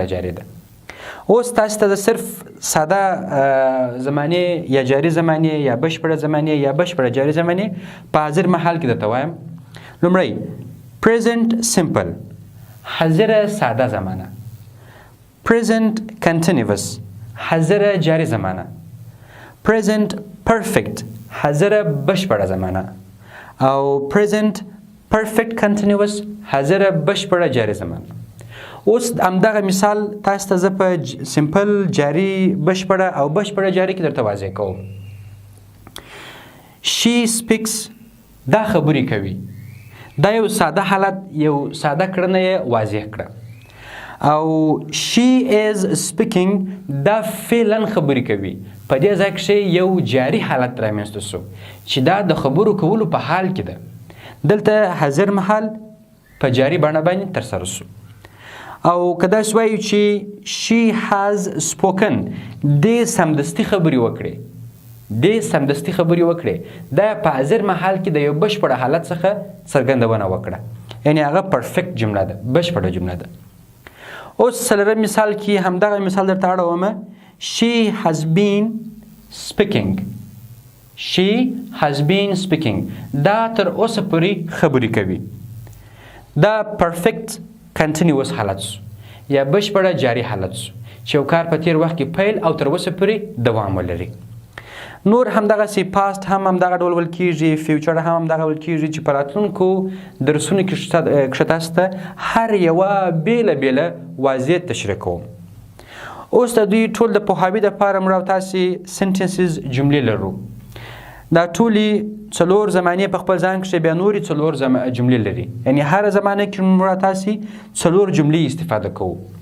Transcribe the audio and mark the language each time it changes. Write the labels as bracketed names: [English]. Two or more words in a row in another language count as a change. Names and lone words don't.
[Pashto] جاری ده اوس تاسو ته د صرف ساده زمانې یا جاری زمانې یا بشپړه زمانې یا بشپړه جاری زمانې په حاضر محل کې درته وایم لومړی [English] present simple [Pashto] حاضره ساده زمانه [English] present continuous [Pashto] حاضره جاری زمانه [English] present perfect [Pashto] حاضره بشپړه زمانه او [English] present perfect continuous [Pashto] حاضره بشپړه جاری زمانه اوس همدغه مثال تاسو ته زه په سمپل جاری بشپړه او بشپړه جاری کې درته واضح کوم [English] she speaks [Pashto] دا خبرې کوي دا یو ساده حالت یو ساده کړنه یې واضح کړه او [English] she is speaking [Pashto] دا فعلا خبرې کوي په دې ځای کې یو جاری حالت رامنځته شو چې دا د خبرو کولو په حال کې ده دلته حاضر محل په جاری بڼه باندې ترسره شو او که داسې وایو چې [English] she has spoken [Pashto] دې سمدستي خبرې وکړې دا په حاضر محل کې د یو بشپړه حالت څخه څرګندونه وکړه یعنې هغه پرفیکټ جمله ده بشپړه جمله ده اوس څلورم مثال کې همدغه مثال درته اړومه [English] she has been [Pashto] speaking دا تر اوسه پورې خبرې کوي دا [English] perfect continuous [Pashto] حالت شو یا بشپړه جاری حالت شو چې یو کار په تیر وخت کې پیل او تر اوسه پورې دوام ولري نور همدغسې پاست هم همدغه ډول ویل کېږي فیوچر هم همدغه ویل کېږي چې په راتلونکو درسونو کې تاسو ته هر یوه بېله واضح تشریح کوم اوس د دوی ټول د پوهاوي دپاره موږ او تاسې سنټنسز جملې لرو دا ټولې 4 زمانې په خپل ځان کښې بیا نورې 4 جملې لري یعنې هره زمانه کې موږ او تاسې 4 جملې استفاده کوو